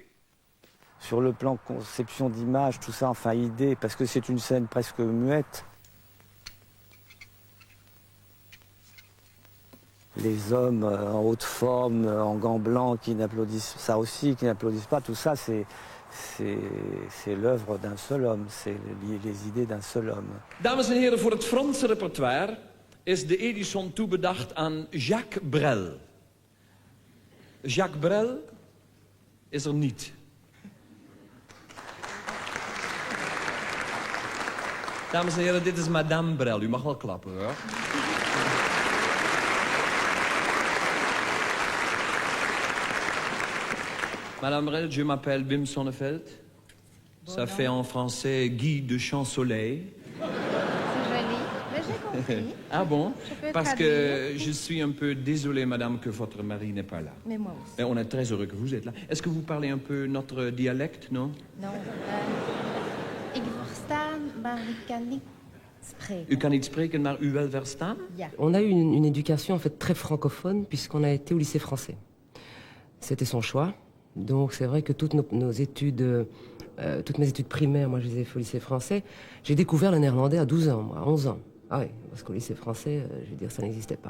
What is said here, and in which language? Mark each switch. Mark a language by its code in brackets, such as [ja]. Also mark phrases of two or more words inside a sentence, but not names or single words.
[fr] Sur le plan conception d'image, tout ça, enfin idée, parce que c'est une scène presque muette. Les hommes en haute forme, en gants blancs, qui n'applaudissent, ça aussi, qui n'applaudissent pas, tout ça, c'est l'œuvre d'un seul homme, c'est les idées d'un seul homme. [nl] Dames en heren, voor het Franse repertoire is de Edison toebedacht aan Jacques Brel. Jacques Brel is er niet. Dames en heren, dit is Madame Brel. U mag wel klappen, hoor. [fr] Madame Brel, je m'appelle Wim Sonneveld. Ça fait en français Guy de Champ-Soleil. C'est joli, mais j'ai compris. Ah bon? Parce traduire. que je suis un peu désolé, madame, que votre mari n'est pas là. Mais moi aussi. Mais on est très heureux que vous êtes là. Est-ce que vous parlez un peu notre dialecte, non? Non. [nl] Ik verstaan, maar ik kan niet spreken. U kan niet spreken, maar u wel verstaan? Ja. [fr] On a eu une éducation en fait très francophone puisqu'on a été au lycée français. C'était son choix. Donc c'est vrai que toutes nos études, toutes mes études primaires, moi je les ai fait au lycée français. J'ai découvert le néerlandais à 12 ans, moi, à 11 ans. Ah oui, parce qu'au lycée français, je veux dire, ça n'existait pas.